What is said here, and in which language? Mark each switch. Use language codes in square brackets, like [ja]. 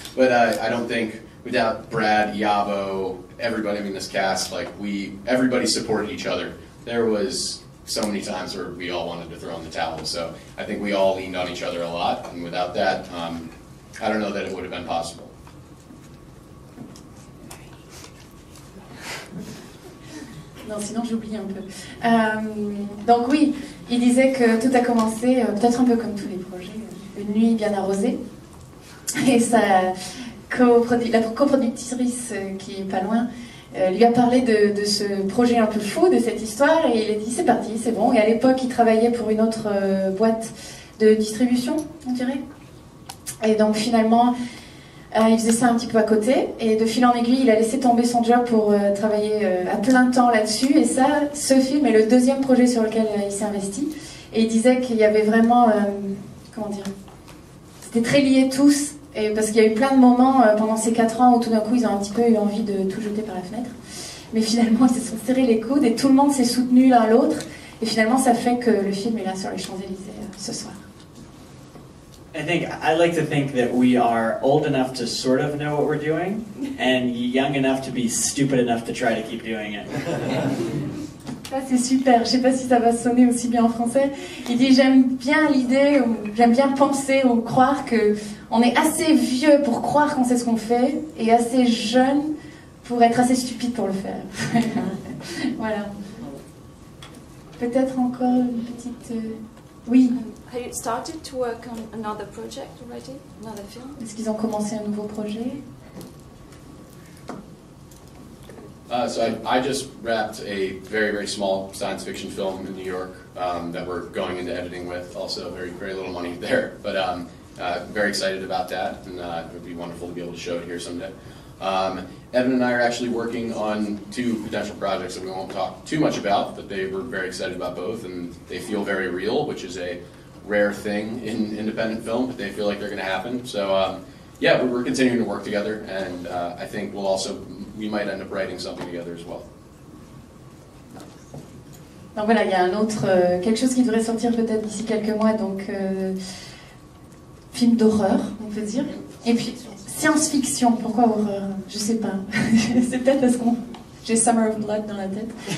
[en] But I don't think, without Brad, Yabo, everybody, I mean this cast, like everybody supported each other. There was so many times where we all wanted to throw in the towel, so I think we all leaned on each other a lot, and without that, I don't know that it would have been possible. [fr] Non, sinon j'oublie un peu. Donc oui, il disait que tout a commencé, peut-être un peu comme tous les projets, une nuit bien arrosée. Et la coproductrice, qui est pas loin, lui a parlé de ce projet un peu fou, de cette histoire, et il a dit c'est parti, c'est bon. Et à l'époque, il travaillait pour une autre boîte de distribution, on dirait. Et donc finalement, il faisait ça un petit peu à côté, et de fil en aiguille, il a laissé tomber son job pour travailler à plein temps là-dessus. Et ça, ce film est le deuxième projet sur lequel il s'est investi. Et il disait qu'il y avait vraiment, comment dire, c'était très liés tous, et parce qu'il y a eu plein de moments pendant ces 4 ans où tout d'un coup ils ont un petit peu eu envie de tout jeter par la fenêtre. Mais finalement, ils se sont serrés les coudes et tout le monde s'est soutenu l'un l'autre. Et finalement, ça fait que le film est là sur les Champs-Élysées ce soir. [en] I like to think that we are old enough to sort of know what we're doing, and young enough to be stupid enough to try to keep doing it. [fr] Ça c'est super, je sais pas si ça va sonner aussi bien en français. Il dit j'aime bien l'idée, j'aime bien penser ou croire que on est assez vieux pour croire qu'on sait ce qu'on fait, et assez jeune pour être assez stupide pour le faire. Voilà. Peut-être encore une petite... Oui. [en] Have you started to work on another project already? Another film? [fr] Est-ce qu'ils ont commencé un nouveau projet? [en] So I just wrapped a very, very small science fiction film in New York that we're going into editing with. Also, very, very little money there, but very excited about that, and it would be wonderful to be able to show it here someday. Evan and I are actually working on 2 potential projects that we won't talk too much about, but we're very excited about both, and they feel very real, which is a rare thing in independent film, but they feel like they're going to happen. So yeah, we're continuing to work together, and I think we might end up writing something together as well. [fr] Donc voilà, il y a un autre, quelque chose qui devrait sortir peut-être d'ici quelques mois, donc film d'horreur, on peut dire. Et puis science-fiction, pourquoi horreur? Je sais pas. C'est peut-être parce que j'ai Summer of Blood dans la tête.